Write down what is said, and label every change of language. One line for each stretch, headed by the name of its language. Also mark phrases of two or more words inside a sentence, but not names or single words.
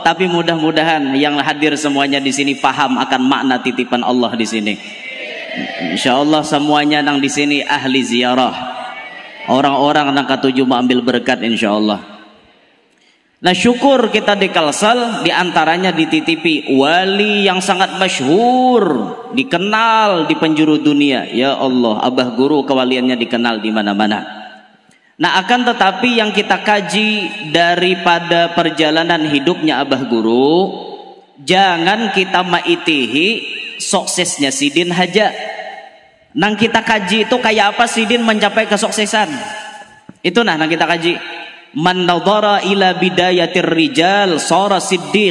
Indonesian: Tapi mudah-mudahan yang hadir semuanya di sini paham akan makna titipan Allah di sini.
Banjar: Insyaallah semuanya nang di sini ahli ziarah. Orang-orang nang katuju mau ambil berkat insyaallah.
Indonesian: Nah syukur kita di Kalsel diantaranya dititipi wali yang sangat masyhur, dikenal di penjuru dunia. Ya Allah, abah guru kewaliannya dikenal di mana-mana.
Banjar: Nah akan tetapi yang kita kaji daripada perjalanan hidupnya abah guru, jangan kita maitihi suksesnya Sidin haja. Nang kita kaji itu kayak apa Sidin mencapai kesuksesan. Itu nang kita kaji.
Arabic: من نظر إلى بداية الرجال صار صديق.